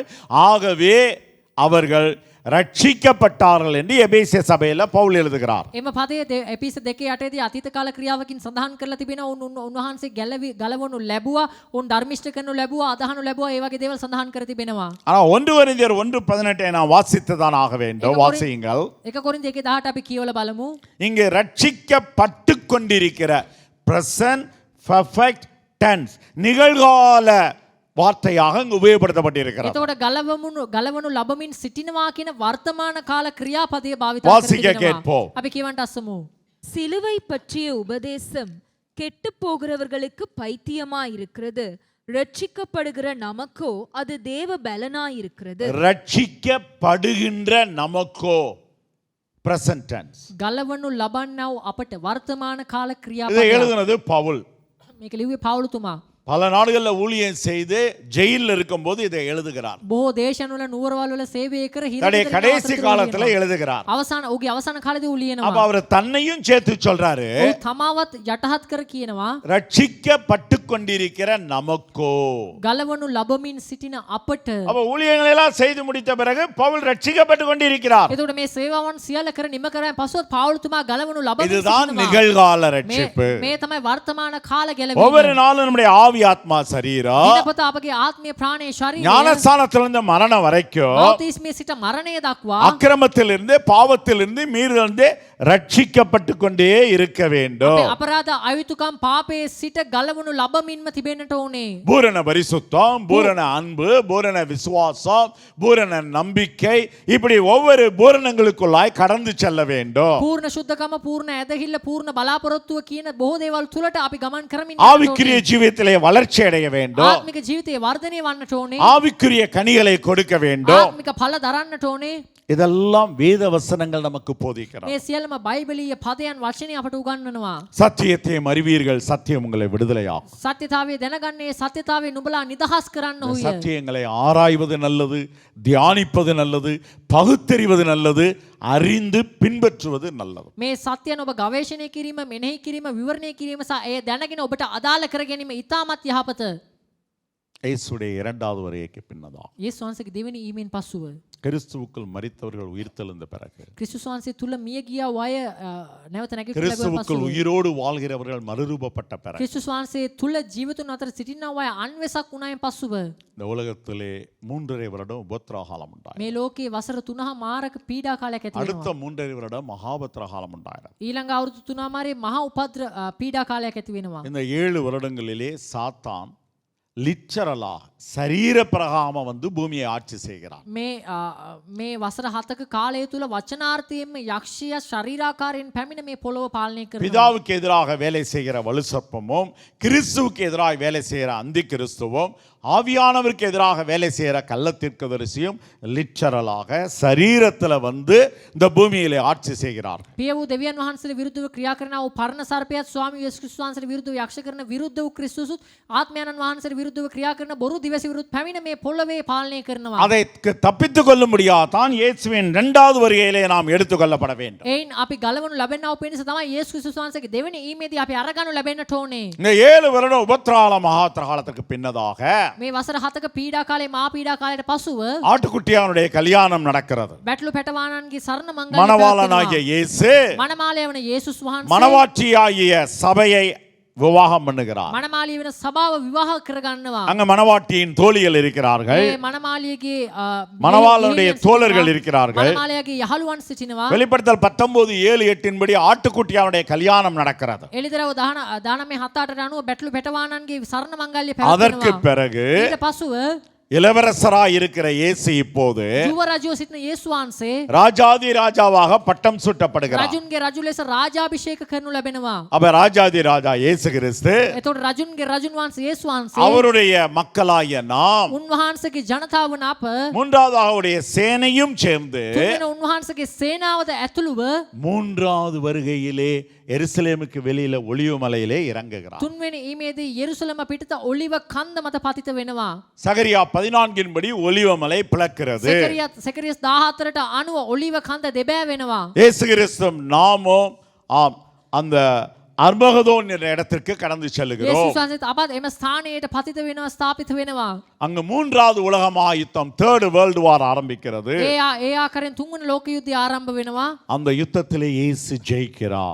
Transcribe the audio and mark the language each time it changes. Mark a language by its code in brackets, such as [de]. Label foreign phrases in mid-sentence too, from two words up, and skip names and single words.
[ta] ஆகவே அவர்கள் ரட்சிக்கப்பட்டார்கள் என்று எபேசிய சபையில பவுல் எழுதுகிறார். [si] එම පදයේ එපිස 2:8දී අතීත කාල ක්‍රියාවකින් සඳහන් කරලා තිබෙනවා. උන්වහන්සේ ගලවනු ලැබුවා, උන් ධර්මිෂ්ඨ කරනු ලැබුවා, අදහනු ලැබුවා, ඒ වගේ දේවල් සඳහන් කර තිබෙනවා. [ta] ஆனா 1 கொரிந்தியர் 1:18 நான் வாசித்துதான் ஆக வேண்டும். வாசியுங்கள். [si] 1 කොරින්ති 1:18 අපි කියවලා බලමු. [ta] இங்கே ரட்சிக்கப்பட்டு கொண்டிருக்கிற [en] present perfect tense, [ta] நிகழ்கால வார்த்தையாக இங்கு உபயோகப்படுத்தப்பட்டிருக்கிறது. [si] එතකොට ගලවනු ලබමින් සිටිනවා කියන වර්තමාන කාල ක්‍රියාපදයේ භාවිත [ta] வாசிக்க [si] කරලා [ta] கேட்போம். [si] තිබෙනවා. අපි කියවන්ට අසමු. [ta] சிலுவை பற்றிய உபதேசம் கெட்டு போகிறவர்களுக்கு பைத்தியமாயிருக்கிறது, ரட்சிக்கப்படுகிற நமக்கோ அது தேவ பலனாயிருக்கிறது. ரட்சிக்கப்படுகின்ற நமக்கோ [en] present tense. [si] ගලවනු ලබන්නා වූ අපට වර්තමාන කාල [ta] இதை [si] ක්‍රියාපදය. [ta] எழுதுனது பவுல். [si] මේක ලිව්වේ පවුලුතුමා. [ta] பல நாடுகளில் ஊழியம் செய்து ஜெயிலில் இருக்கும்போது இதை எழுதுகிறார். [si] බොහෝ දේශනවල නුවරවල් වල සේවය කර [ta] தன்னுடைய கடைசி காலத்தில் எழுதுகிறார். [si] අවසාන ඔහුගේ අවසාන කාලේදී ඌ [ta] அப்ப [si] ලියනවා. [ta] அவர் தன்னையும் சேர்த்து சொல்றாரு, [si] ඔහු තමාවත් යටහත් කර කියනවා [ta] ரட்சிக்கப்பட்டு கொண்டிருக்கிற நமக்கோ. [si] ගලවනු ලබමින් සිටින අපට. [ta] அப்ப ஊழியங்களை எல்லாம் செய்து முடித்த பிறகு பவுல் ரட்சிக்கப்பட்டு கொண்டிருக்கிறார். [si] එතකොට මේ සේවාවන් සියල්ල කර නිම කරන් පසුවත් පෞල්තුමා ගලවනු ලබමින් [ta] இதுதான் [si] සිටිනවා. [ta] நிகழ்கால ரட்சிப்பு. [si] මේ තමයි වර්තමාන කාල [ta] ஒவ்வொரு [si] ගැලවීම. [ta] நாளும் நம்முடைய ஆவி ஆத்மா சரீரம் [si] දිනපත අපගේ ආත්මීය ප්‍රාණයේ ශරීරය [ta] ஞானஸ்தானத்திலிருந்து மரணம் வரைக்கும் [si] බෞතිස්මයේ සිට මරණය දක්වා [ta] அக்கிரமத்திலிருந்து பாவத்திலிருந்து மீறிலிருந்து ரட்சிக்கப்பட்டு கொண்டே இருக்க வேண்டும். [si] අපේ අපරාධ අයුතුකම් පාපයේ සිට ගලවනු ලබමින්ම තිබෙන්නට ඕනේ. [ta] பூரண பரிசுத்தம், பூரண அன்பு, பூரண விசுவாசம், பூரண நம்பிக்கை, இப்படி ஒவ்வொரு பூரணங்களுக்குள்ளாய் கடந்து செல்ல வேண்டும். [si] පූර්ණ ශුද්ධකම, පූර්ණ ඇදහිල්ල, පූර්ණ බලාපොරොත්තුව කියන බොහෝ දේවල් තුලට අපි ගමන් කරමින් [ta] ஆவிக்குரிய ஜீவியத்திலே வளர்ச்சி அடைய வேண்டும். [si] ආත්මික ජීවිතයේ වර්ධනය වන්නට ඕනේ. [ta] ஆவிக்குரிய கனிகளை கொடுக்க வேண்டும். [si] ආත්මික ඵල දරන්නට ඕනේ. [ta] இதெல்லாம் வேத வசனங்கள் நமக்கு போதிக்கிறார். [si] මේ සියල්ලම බයිබලීය පදයන් වචනේ අපට උගන්වනවා. [ta] சத்தியத்தையும் அறிவீர்கள், சத்தியம் உங்களை விடுதலையாகும். [si] සත්‍යතාවය දැනගන්නේ සත්‍යතාවය නුඹලා නිදහස් කරන්න [ta] இந்த [si] ඕය. [ta] சத்தியங்களை ஆராய்வது நல்லது, தியானிப்பது நல்லது, பகுத்தறிவது நல்லது, அறிந்து பின்பற்றுவது நல்லது. [si] මේ සත්‍යන ඔබ ගවේෂණය කිරීම, මෙනෙහි කිරීම, විවරණය කිරීම සහ එය දැනගෙන ඔබට අදාළ කර ගැනීම ඉතාමත් යහපත. [ta] இயேசுடைய இரண்டாவது வருகைக்கு பின்னதா [si] යේසුස් වහන්සේගේ දෙවෙනි ඊමෙන් පසුව [ta] கிறிஸ்துவுக்குள் மரித்தவர்கள் உயிர்த்தெழுந்த பிறகு [si] ක්‍රිස්තුස් වහන්සේ තුල මිය ගියා අය නැවත නැගිටලා ලැබුවා [ta] கிறிஸ்துவுக்குள் [si] පසුව [ta] உயிரோடு வாழ்கிறவர்கள் மறுரூபப்பட்ட பிறகு [si] ක්‍රිස්තුස් වහන්සේ තුල ජීවිතුන් අතර සිටිනා අය අන්වෙසක් වුණායින් පසුව [ta] இந்த உலகத்திலே 3.5 வருடம் உபத்திரகாலம் உண்டாயிரம். [si] මේ ලෝකේ වසර 3 මාරක පීඩා කාලයක් ඇති [ta] அடுத்த [si] වෙනවා. [ta] 3.5 வருடம் மகாபத்திரகாலம் உண்டாயிரம். [si] ඊළඟ අවුරුදු 3 මාරේ මහා උපද්‍ර පීඩා කාලයක් ඇති වෙනවා. [ta] இந்த 7 வருடங்களிலே சாத்தான் லிட்சரலா சரீர பிரகாம வந்து பூமியை ஆட்சி செய்கிறார். [si] මේ වසර 7ක කාලය තුල වචනාර්ථයෙන්ම යක්ෂයා ශරීරාකාරයෙන් පැමිණ මේ පොළොව පාලනය කරනවා. [ta] பிதாவுக்கு எதிராக வேலை செய்கிற வலுசர்ப்பமும், கிறிஸ்துவுக்கு எதிராக வேலை செய்கிற அந்தி கிறிஸ்துவும், ஆவியானவருக்கு எதிராக வேலை செய்கிற கள்ளத்தீர்க்கதரிசியும் லிட்சரலாக சரீரத்தில் வந்து இந்த பூமியிலே ஆட்சி செய்கிறார். [si] පිය වූ දෙවියන් වහන්සේට විරුද්ධව ක්‍රියා කරන වූ පරණ සර්පයාත් ස්වාමී යේසුස් ක්‍රිස්තුස් වහන්සේට විරුද්ධව යක්ෂ කරන විරුද්ධ වූ ක්‍රිස්තුසුත් ආත්මයන්න් වහන්සේට විරුද්ධව ක්‍රියා කරන බොරු දිවසිවරුත් පැමිණ මේ පොළොවේ පාලනය කරනවා. [ta] அதற்கு தப்பித்துக் கொள்ள முடியாதான் இயேசுவின் இரண்டாவது வருகையிலே நாம் எடுத்துக்கொள்ளப்பட வேண்டும். [si] එයින් අපි ගලවනු ලැබෙන්නව පිණිස තමයි යේසුස් ක්‍රිස්තුස් වහන්සේගේ දෙවෙනි ඊමේදී අපි අරගනු ලැබෙන්නට ඕනේ. [ta] இந்த 7 வருடம் உபத்திரகால மகாத்திரகாலத்துக்கு பின்னதாக [si] මේ වසර 7ක පීඩා කාලේ මහා පීඩා කාලයට පසුව [ta] ஆட்டுக்குட்டியானுடைய கல்யாணம் நடக்கிறது. [si] බැටළු පැටවාණන්ගේ සරණ මංගල්‍ය [ta] மணவாளனாகிய இயேசு [si] මනමාලය වන යේසුස් වහන්සේ [ta] மணவாட்டியாகிய சபையை விவாகம் பண்ணுகிறார். [si] මනමාලිය වෙන සභාව විවාහ කරගන්නවා. [ta] அங்க மணவாட்டியின் தோழிகள் இருக்கிறார்கள், [si] මේ මනමාලියගේ [ta] மணவாளனுடைய தோழர்கள் இருக்கிறார்கள். [si] මනමාලයගේ යහළුවන් සිටිනවා. [ta] வெளிப்படுத்தல் 19:7-8 படி ஆட்டுக்குட்டியானுடைய கல்யாணம் நடக்கிறது. [si] එළිදරව් 19:7-8 අනුව බැටළු පැටවාණන්ගේ සරණ මංගල්‍ය [ta] அதற்கு [si] පැවැත්වෙනවා. [ta] பிறகு [si] ඊට පසුව [ta] இளவரசராய் இருக்கிற இயேசு இப்போது [si] ජුව රජුව සිටින යේසුස් වහන්සේ [ta] ராஜாதி ராஜாவாக பட்டம் சூட்டப்படுகிறார். [si] රජුන්ගේ රජු ලෙස රාජාභිෂේක කරනු ලැබෙනවා. [ta] அப்ப ராஜாதி ராஜா இயேசு கிறிஸ்து [si] එතකොට රජුන්ගේ රජුන් වහන්සේ යේසුස් වහන්සේ [ta] அவருடைய மக்களாகிய நாம் [si] උන්වහන්සේගේ ජනතාව වන අප [ta] மூன்றாவது அவருடைய சேனையும் சேர்ந்து [si] තුන්වෙනි උන්වහන්සේගේ සේනාවද ඇතුළුව [ta] மூன்றாவது வருகையிலே எருசலேமுக்கு வெளியில ஒளிவு மலையிலே இறங்குகிறார். [si] තුන්වෙනි ඊමේදී යෙරුසලම පිටත ඔලිව කන්ද මත පතිත වෙනවා. [ta] சகரியா 14 படி ஒலிவ மலை பிளக்கிறது. [si] සෙකරියස් 14ට අනුව ඔලිව කන්ද දෙබෑ වෙනවා. [ta] இயேசு கிறிஸ்துவும் நாமும் அந்த அர்மகதோன் என்ற இடத்திற்கு கடந்து செல்லுகிறோம். [si] යේසුස් වහන්සේත් අපත් එම ස්ථානයට පතිත වෙනවා, ස්ථාපිත වෙනවා. [ta] அங்கு மூன்றாவது உலக மகாயுத்தம், [en] third world war [ta] ஆரம்பிக்கிறது. [si] ඒ ආකාරයෙන් තුන්වෙනි ලෝක යුද්ධය ආරම්භ වෙනවා. [ta] அந்த யுத்தத்திலே இயேசு ஜெயிக்கிறார்.